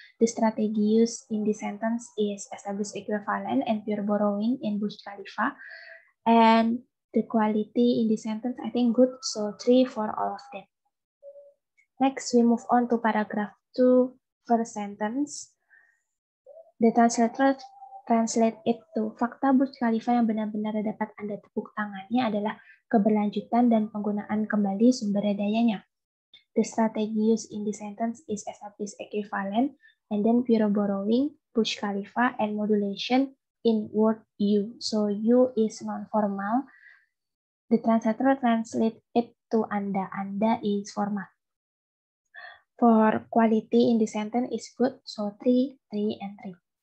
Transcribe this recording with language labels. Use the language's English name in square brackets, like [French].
[English] The strategy used in the sentence is establish equivalent and pure borrowing in Burj Khalifa. And the quality in the sentence, I think good, so 3 for all of them. Next, we move on to paragraph 2, first sentence. The translator translate it to [Indonesian] fakta Burj Khalifa yang benar-benar dapat Anda tepuk tangannya adalah keberlanjutan dan penggunaan kembali sumber dayanya. [English] The strategy used in the sentence is establish equivalent and then pure borrowing, Burj Khalifa, and modulation in word you. So you is non-formal. The translator translate it to Anda. Anda is formal. For quality in the sentence is good, so 3, 3, and 3.